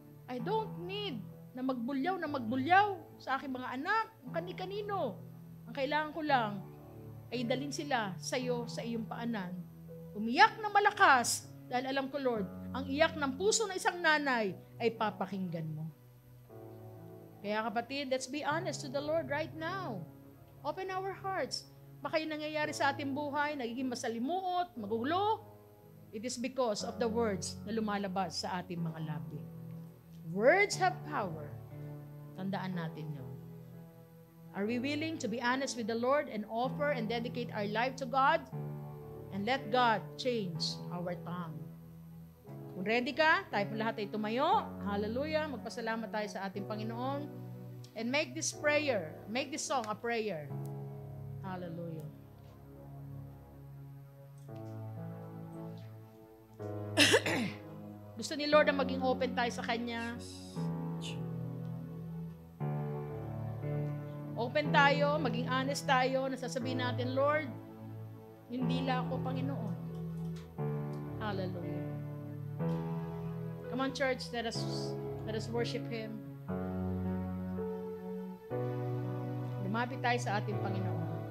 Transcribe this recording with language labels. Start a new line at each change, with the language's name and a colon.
English: I don't need
Filipino: na magbulyaw sa aking mga anak, kani-kanino. Ang kailangan ko lang ay dalhin sila sa iyo, sa iyong paanan. Umiyak na malakas dahil alam ko, Lord, ang iyak ng puso ng isang nanay ay papakinggan mo. Kaya kapatid,
English: let's be honest to the Lord right now. Open our hearts.
Filipino: Baka yung nangyayari sa ating buhay, nagiging masalimuot, magulo.
English: It is because of the words
Filipino: na lumalabas sa ating mga labi.
English: Words have power.
Filipino: Tandaan natin yun.
English: Are we willing to be honest with the Lord and offer and dedicate our life to God? And let God change our tongue.
Filipino: Kung ready ka, tayo po lahat ay tumayo. Hallelujah. Magpasalamat tayo sa ating Panginoon.
English: And make this prayer, make this song a prayer. Hallelujah.
Filipino: Gusto ni Lord na maging open tayo sa Kanya. Open tayo, maging honest tayo, nasasabihin natin, Lord, hindi lang ako, Panginoon. Hallelujah.
English: Come on, church, let us worship Him.
Filipino: Lumapit tayo sa ating Panginoon.